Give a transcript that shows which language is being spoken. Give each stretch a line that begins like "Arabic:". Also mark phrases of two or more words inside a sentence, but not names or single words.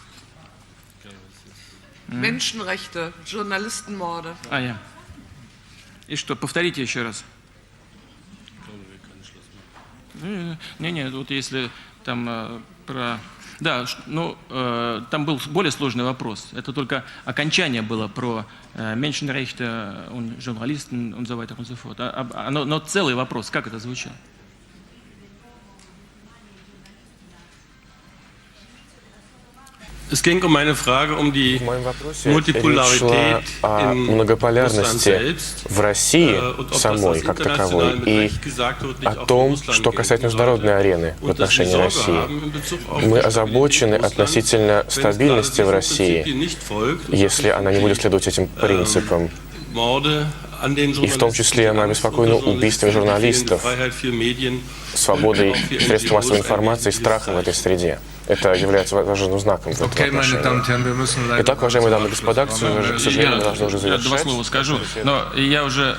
German: Menschenrechte, Journalistenmorde.
Russian: Я. И что, повторите еще раз. Не, вот если там про... Да, ну, там был более сложный вопрос. Это только окончание было про
German: Menschenrechte und Journalisten und so weiter und so fort.
Russian: Но целый вопрос, как это звучало?
German: Es ging um eine Frage um die
Russian: В моем вопросе
German: Multipolarität
Russian: речь шла о
German: in
Russian: многополярности
German: Russland selbst,
Russian: в России
German: und ob das
Russian: самой,
German: aus
Russian: как таковой,
German: internationalem
Russian: и
German: Recht gesagt wird, nicht
Russian: о
German: auch
Russian: том,
German: für Russland
Russian: что касается
German: gelten
Russian: международной
German: sollte.
Russian: арены в
German: Und dass wir
Russian: отношении
German: Sorge
Russian: России.
German: haben in Bezug auf
Russian: Мы
German: die
Russian: озабочены
German: Stabilität
Russian: относительно
German: Russlands,
Russian: стабильности
German: wenn
Russian: в
German: es
Russian: России,
German: Prinzipien nicht folgt,
Russian: если она не будет следовать этим принципам.
German: Morde an den
Russian: И в том числе мы обеспокоены убийствами журналистов,
German: Freiheit für Medien,
Russian: свободой средств массовой информации и страхом в этой среде. Это является важным знаком в этом отношении. Итак, уважаемые дамы и господа, к сожалению, мы должны уже Я два завершать. слова скажу, но я уже...